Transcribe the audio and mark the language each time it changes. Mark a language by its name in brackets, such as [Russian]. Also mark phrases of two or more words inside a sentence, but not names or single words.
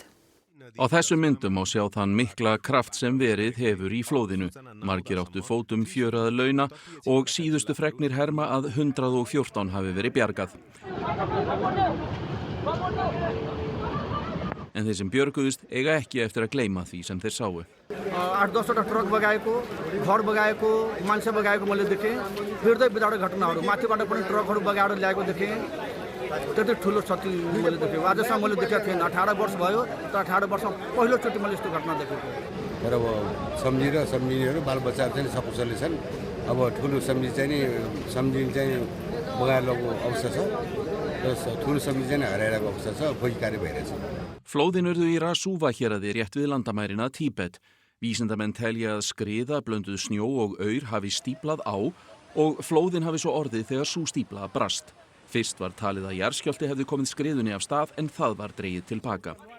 [Icelandic] Á þessum myndum má sjá þann mikla kraft sem verið hefur í flóðinu. Margir áttu fótum fjör að launa og síðustu fregnir herma að 114 hafi verið bjargað. En þeir sem björguðust eiga ekki eftir að gleyma því sem þeir sáu. [Nepali] 8-10 ट्रक बगाएको, घर बगाएको, मान्छे बगाएको मैले देखेँ। हृदय विदारक घटनाहरू माथिबाट पनि ट्रकहरू बगाएर ल्याएको देखेँ। त्यति ठुलो क्षति मैले देखेँ। आजसम्म मैले देखेको थिएन। 18 वर्ष भयो, तर 18 वर्ष पहिलोचोटि मैले यस्तो घटना देखेको। तर अब सम्झिनेहरू बालबच्चाहरू चाहिँ सकुशली छन्। अब ठुलो सब्जी चाहिँ नि सम्झिन चाहिँ बगाएको अवस्था छ र ठुलो सब्जी चाहिँ हराइरहेको अवस्था छ खोजीकारी भइरहेछ [Icelandic] Flóðin urðu í Rasuva héraði rétt við landamærina Tíbet. Vísindamenn telja að skriða, blönduð snjó og aur hafi stíplað á og flóðin hafi svo orðið þegar sú stípla brast. Fyrst var talið að jarðskjálfti hefði komið skriðunni af stað en það var dregið til baka.